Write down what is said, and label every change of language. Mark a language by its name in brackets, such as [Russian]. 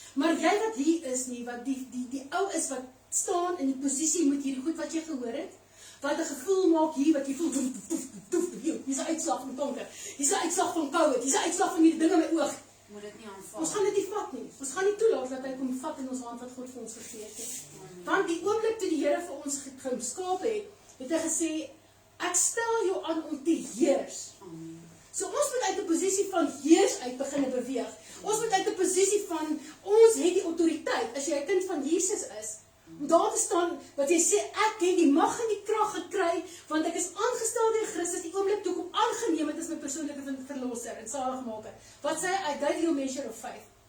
[Afrikaans] Maar jy wat hier is nie, wat die ou is wat staan in die posisie met hierdie goed wat jy gehoor het, wat 'n gevoel maak hier, wat jy voel, hier is 'n uitslag van kanker, hier is 'n uitslag van COVID, hier is 'n uitslag van hierdie ding in my oog. Moet dit nie aanval. Ons gaan dit nie vat nie. Ons gaan nie toelaat dat hy kom vat in ons hand wat God vir ons gegee het. Want die oomblik toe die Here vir ons geskaap het, het hy gesê, ek stel jou aan om te heers. So ons moet uit 'n posisie van heers uit begin beweeg. Ons moet uit 'n posisie van, ons het die autoriteit, as jy 'n kind van Jesus is, om daar te staan, wat jy sê, ek het die mag en die krag gekry, want ek is aangestel deur Christus, die oomblik toe ek hom aangeneem het as my persoonlike verlosser en saligmaker. Wat sê hy? [English] I gave you a measure of faith.